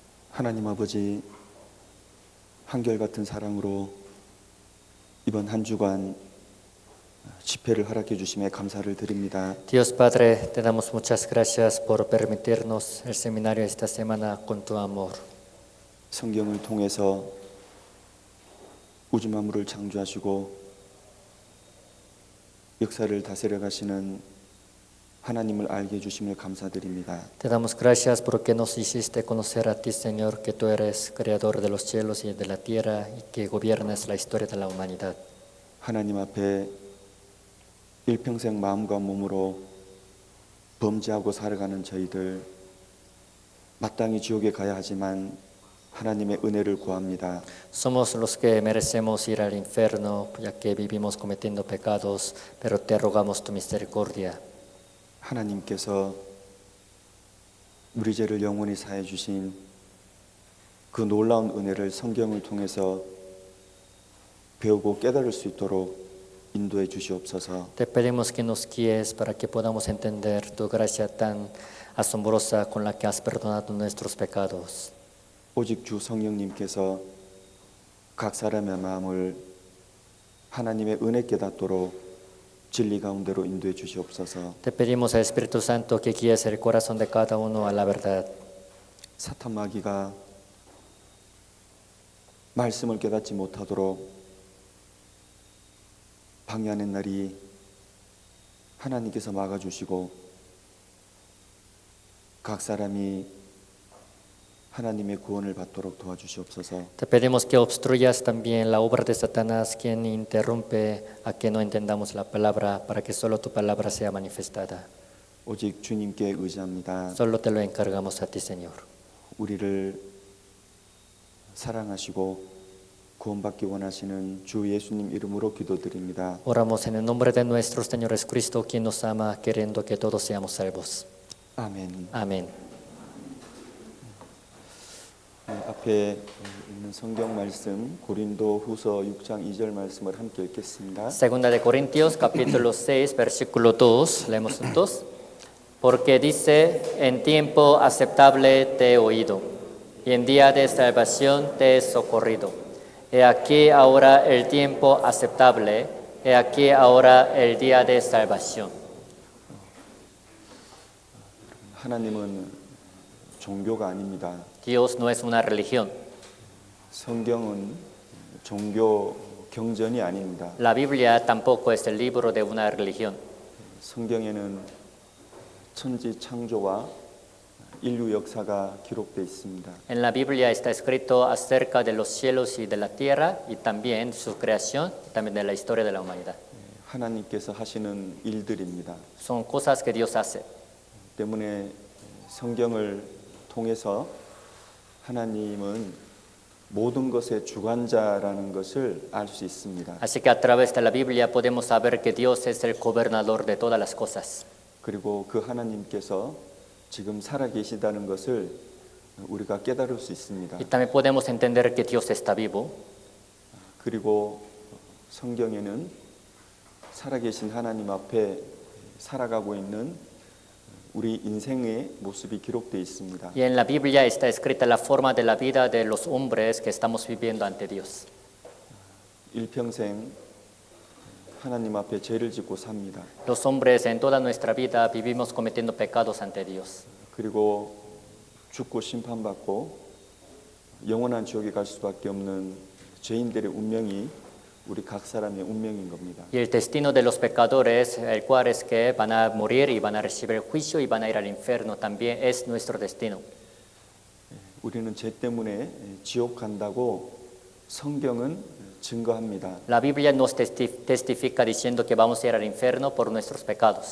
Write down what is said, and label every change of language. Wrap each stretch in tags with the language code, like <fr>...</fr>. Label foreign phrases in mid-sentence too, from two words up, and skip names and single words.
<ko>하나님 아버지, 한결같은 사랑으로 이번 한 주간 집회를 허락해 주심에 감사를 드립니다.</ko> <es>Dios Padre, te damos muchas gracias por permitirnos el seminario esta semana con tu amor.</es> <ko>성경을 통해서 우주 만물을 창조하시고 역사를 다스려 가시는 하나님을 알게 해주심을 감사드립니다.</ko> <es>Te damos gracias porque nos hiciste conocer a ti, Señor, que tú eres creador de los cielos y de la tierra y que gobiernas la historia de la humanidad.</es> <ko>하나님 앞에 일평생 마음과 몸으로 범죄하고 살아가는 저희들, 마땅히 지옥에 가야 하지만 하나님의 은혜를 구합니다.</ko> <es>Somos los que merecemos ir al infierno, ya que vivimos cometiendo pecados, pero te rogamos tu misericordia.</es> <ko>하나님께서 우리 죄를 영원히 사해 주신 그 놀라운 은혜를 성경을 통해서 배우고 깨달을 수 있도록 인도해 주시옵소서.</ko> <es>Te pedimos que nos guíes para que podamos entender tu gracia tan asombrosa con la que has perdonado nuestros pecados.</es> <ko>오직 주 성령님께서 각 사람의 마음을 하나님의 은혜 깨닫도록 진리 가운데로 인도해 주시옵소서.</ko> <es>Te pedimos al Espíritu Santo que guíes el corazón de cada uno a la verdad.</es> <ko>사탄 마귀가 말씀을 깨닫지 못하도록 방해하는 날이 하나님께서 막아주시고 각 사람이 하나님의 구원을 받도록 도와주시옵소서.</ko> <es>Te pedimos que obstruyas también la obra de Satanás, quien interrumpe a que no entendamos la palabra, para que solo tu palabra sea manifestada.</es> <ko>오직 주님께 의지합니다.</ko> <es>Solo te lo encargamos a ti, Señor.</es> <ko>우리를 사랑하시고 구원받기 원하시는 주 예수님 이름으로 기도드립니다.</ko> <es>Oramos en el nombre de nuestro Señor Jesucristo, quien nos ama, queriendo que todos seamos salvos.</es> <ko>아멘.</ko> <es>Amén.</es> <ko>앞에 있는 성경 말씀 고린도 후서 6장 2절 말씀을 함께 읽겠습니다.</ko> <es>Segunda de Corintios, capítulo 6, versículo 2, leemos juntos. Porque dice, en tiempo aceptable te he oído, y en día de salvación te he socorrido. He aquí ahora el tiempo aceptable, he aquí ahora el día de salvación.</es> <ko>하나님은 종교가 아닙니다.</ko> <es>Dios no es una religión.</es> <ko>성경은 종교 경전이 아닙니다.</ko> <es>La Biblia tampoco es el libro de una religión.</es> <ko>성경에는 천지 창조와 인류 역사가 기록되어 있습니다.</ko> <es>En la Biblia está escrito acerca de los cielos y de la tierra y también su creación, también de la historia de la humanidad.</es> <ko>하나님께서 하시는 일들입니다.</ko> <es>Son cosas que Dios hace.</es> <ko>때문에 성경을 통해서 하나님은 모든 것의 주관자라는 것을 알 수 있습니다.</ko> <es>Así que a través de la Biblia podemos saber que Dios es el gobernador de todas las cosas.</es> <ko>그리고 그 하나님께서 지금 살아 계시다는 것을 우리가 깨달을 수 있습니다.</ko> <es>Y también podemos entender que Dios está vivo.</es> <ko>그리고 성경에는 살아 계신 하나님 앞에 살아가고 있는 우리 인생의 모습이 기록되어 있습니다.</ko> <es>Y en la Biblia está escrita la forma de la vida de los hombres que estamos viviendo ante Dios.</es> <ko>일평생 하나님 앞에 죄를 짓고 삽니다.</ko> <es>Los hombres en toda nuestra vida vivimos cometiendo pecados ante Dios.</es> <ko>그리고 죽고 심판받고 영원한 지옥에 갈 수밖에 없는 죄인들의 운명이 우리 각 사람의 운명인 겁니다.</ko> <es>Y el destino de los pecadores, el cual es que van a morir y van a recibir juicio y van a ir al infierno, también es nuestro destino.</es> <ko>우리는 죄 때문에 지옥 간다고 성경은 증거합니다.</ko> <es>La Biblia nos testifica diciendo que vamos a ir al infierno por nuestros pecados.</es>